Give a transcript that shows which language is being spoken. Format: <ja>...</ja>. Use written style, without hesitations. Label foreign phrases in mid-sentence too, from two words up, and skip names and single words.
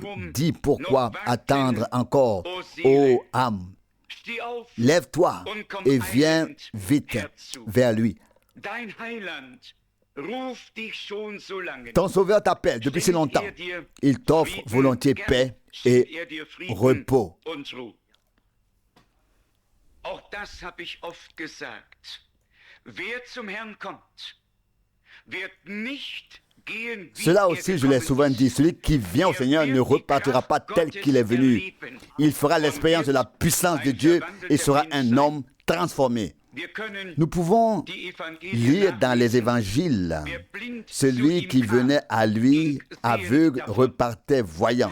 <fr>Dis pourquoi attendre encore, ô âme. Lève-toi et viens vite vers lui. Ton Sauveur t'appelle depuis si longtemps. Il t'offre volontiers paix et repos.</fr> <de>Auch das habe ich oft gesagt. Wer zum Herrn kommt, wird nicht gehen wie</de> <fr>Cela aussi, je l'ai souvent dit, celui qui vient au Seigneur ne repartira pas tel qu'il est venu. Il fera l'expérience de la puissance de Dieu et sera un homme transformé. Nous pouvons lire dans les évangiles, celui qui venait à lui aveugle repartait voyant.</fr>